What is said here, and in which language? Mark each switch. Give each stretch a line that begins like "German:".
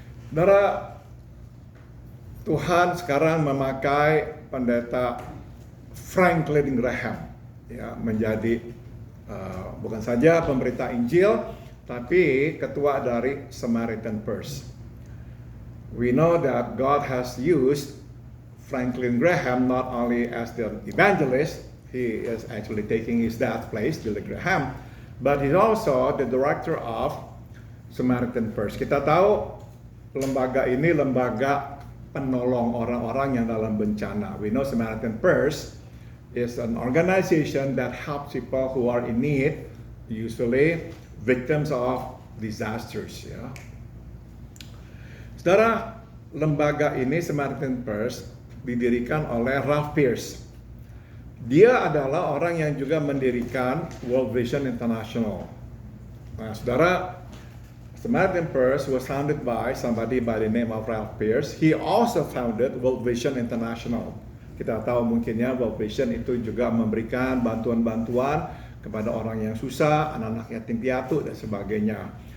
Indonesian: Saudara, Tuhan sekarang memakai pendeta Franklin Graham ya, menjadi bukan saja pemberita Injil, tapi ketua dari Samaritan Purse.
English: We know that God has used Franklin Graham not only as the evangelist, he is actually taking his dad's place, Billy Graham, but he's also the director of Samaritan Purse.
Indonesian: Kita tahu lembaga ini lembaga penolong orang-orang yang dalam bencana.
English: We know Samaritan Purse is an organization that helps people who are in need, usually victims of disasters.
Indonesian: Ya. Saudara, lembaga ini Samaritan Purse didirikan oleh Ralph Pearce. Dia adalah orang yang juga mendirikan World Vision International. Nah, saudara,
English: Samaritan Purse was founded by somebody by the name of Ralph Pearce. He also founded World Vision International.
Indonesian: Kita tahu mungkinnya World Vision itu juga memberikan bantuan-bantuan kepada orang yang susah, anak-anak yatim piatu dan sebagainya.